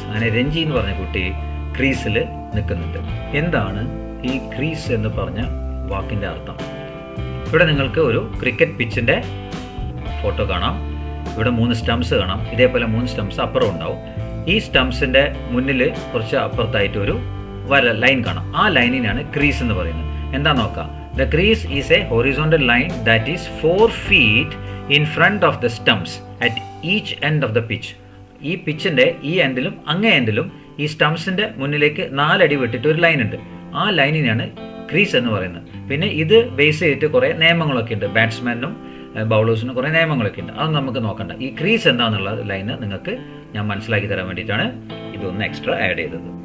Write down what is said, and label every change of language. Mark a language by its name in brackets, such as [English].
[Malayalam] അങ്ങനെ രഞ്ജി എന്ന് പറഞ്ഞ കുട്ടി ക്രീസിൽ നിൽക്കുന്നുണ്ട്. എന്താണ് ഈ ക്രീസ് എന്ന് പറഞ്ഞ വാക്കിൻ്റെ അർത്ഥം? ഇവിടെ നിങ്ങൾക്ക് ഒരു ക്രിക്കറ്റ് പിച്ചിൻ്റെ ഫോട്ടോ കാണാം. ഇവിടെ 3 സ്റ്റംപ്സ് കാണാം. ഇതേപോലെ 3 സ്റ്റംപ്സ് അപ്പുറം ഉണ്ടാവും. ഈ സ്റ്റംപ്സിൻ്റെ മുന്നിൽ കുറച്ച് അപ്പുറത്തായിട്ട് ഒരു ലൈൻ കാണാം. ആ ലൈനിനാണ് ക്രീസ് എന്ന് പറയുന്നത്. എന്താ നോക്കാം. [English] The crease is a horizontal line that is 4 feet in front of the stumps at each end of the pitch. [Malayalam] ഈ പിച്ചിൻ്റെ ഈ എൻഡിലും അങ്ങേ എൻഡിലും ഈ സ്റ്റംപ്സിൻ്റെ മുന്നിലേക്ക് 4 അടി വിട്ടിട്ട് ഒരു ലൈൻ ഉണ്ട്. ആ ലൈനിനാണ് ക്രീസ് എന്ന് പറയുന്നത്. പിന്നെ ഇത് ബേസ് ചെയ്തിട്ട് കുറേ നിയമങ്ങളൊക്കെ ഉണ്ട്. ബാറ്റ്സ്മാനും ബൗളേഴ്സിനും കുറേ നിയമങ്ങളൊക്കെ ഉണ്ട്. അത് നമുക്ക് നോക്കണ്ട. ഈ ക്രീസ് എന്താണെന്നുള്ള ലൈന് നിങ്ങൾക്ക് ഞാൻ മനസ്സിലാക്കി തരാൻ വേണ്ടിയിട്ടാണ് ഇതൊന്ന് എക്സ്ട്രാ ആഡ് ചെയ്തത്.